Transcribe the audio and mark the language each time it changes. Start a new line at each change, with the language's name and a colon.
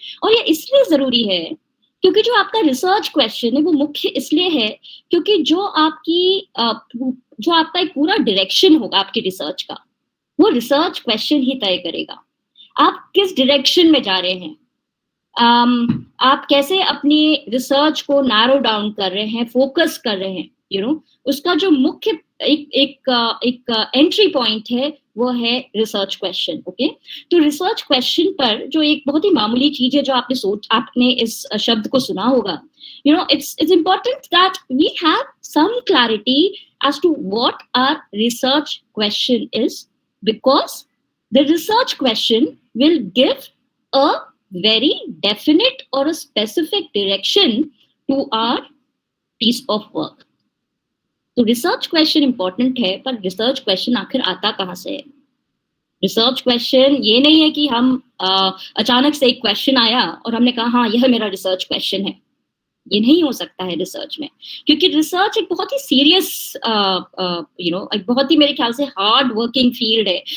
Hindi: और ये इसलिए जरूरी है क्योंकि जो आपका रिसर्च क्वेश्चन है वो मुख्य इसलिए है क्योंकि जो आपका एक पूरा डायरेक्शन होगा आपकी रिसर्च का, वो रिसर्च क्वेश्चन ही तय करेगा आप किस डायरेक्शन में जा रहे हैं। आप कैसे अपनी रिसर्च को नैरो डाउन कर रहे हैं, फोकस कर रहे हैं, उसका जो मुख्य एक एंट्री पॉइंट है वो है रिसर्च क्वेश्चन। ओके, तो रिसर्च क्वेश्चन पर जो एक बहुत ही मामूली चीज है जो आपने इस शब्द को सुना होगा,
English: it's important that we have some clarity as to what our research question is, because the research question will give a very definite or a specific direction to our piece of work.
Hindi: तो research question important है, पर research question आखिर आता कहाँ से है? Research question ये नहीं है कि हम अचानक से एक क्वेश्चन आया और हमने कहा हाँ यह मेरा रिसर्च क्वेश्चन है। ये नहीं हो सकता है रिसर्च में, क्योंकि रिसर्च एक बहुत ही सीरियस एक बहुत ही मेरे ख्याल से हार्ड वर्किंग फील्ड है।